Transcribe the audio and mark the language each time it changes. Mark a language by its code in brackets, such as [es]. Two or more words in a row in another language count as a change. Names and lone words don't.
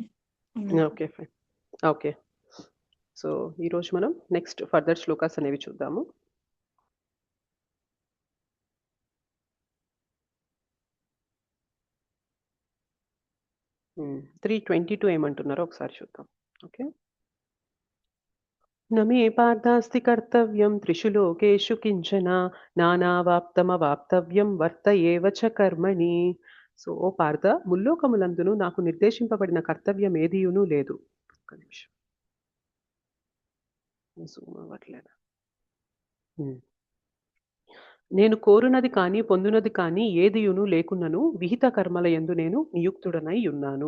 [en] Okay fine. Okay. [te] సో ఈరోజు మనం [en] next further [te] శ్లోకాస్ అనేవి చూద్దాము. త్రీ 22 ఏమంటున్నారో ఒకసారి చూద్దాం. ఓకే. [sa] न मे पार्थास्ति कर्तव्यं त्रिषु लोकेषु किञ्चन నానావాప్తమవాప్తవ్యం వర్త ఏవ చ కర్మణి. [te] సో ఓ పార్థ, ముల్లోకములందును నాకు నిర్దేశింపబడిన కర్తవ్యం ఏదియును లేదు. ఒక్క నిమిషం, జూమ్ అవ్వట్లేదు. నేను కోరునది కానీ పొందునది కానీ ఏదియును లేకున్నను విహిత కర్మల యందు నేను నియుక్తుడనై ఉన్నాను.